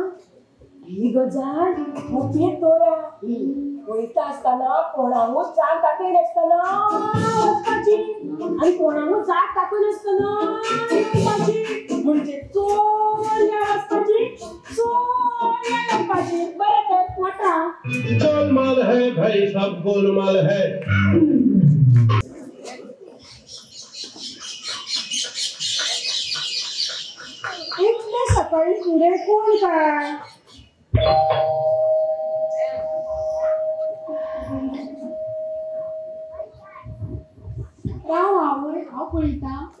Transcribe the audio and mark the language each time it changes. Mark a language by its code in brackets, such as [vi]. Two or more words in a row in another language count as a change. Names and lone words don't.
[kok] ही गजाल मोठी दवरा. वयता आसतना कोणाकूच जाग दाखय नासतना वचपाची आनी कोणाकूच जाग दाखय नासतना येवपाची. म्हणजे चोरया वचपाची चोरया येवपाची. बरें तर वता. [hi] गोलमाल है भाई, सब गोलमाल है. [kok] इतले सकाळी पुढे कोण काय? हांव पळयता.